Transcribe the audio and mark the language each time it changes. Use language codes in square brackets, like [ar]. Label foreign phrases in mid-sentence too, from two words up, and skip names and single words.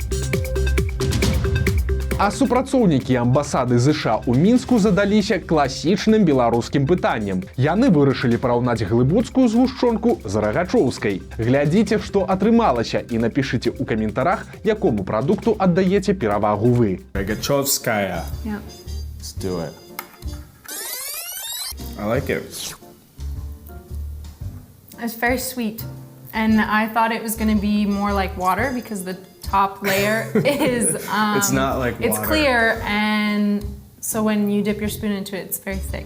[be] А супрацоўнікі амбасады ЗША ў Мінску задаліся класічным беларускім пытаннем. Яны вырашылі параўнаць глыбоцкую згушчонку з рагачоўскай. Глядзіце, што атрымалася, і напішыце ў каментарах, якому прадукту аддаеце перавагу вы. Рогачевская. [en] Yeah. Let's do it. I like it. It's very sweet. And I thought it was going to be more like water because the top layer is... It's not like It's water. clear, and so when you dip your spoon into it, it's very thick.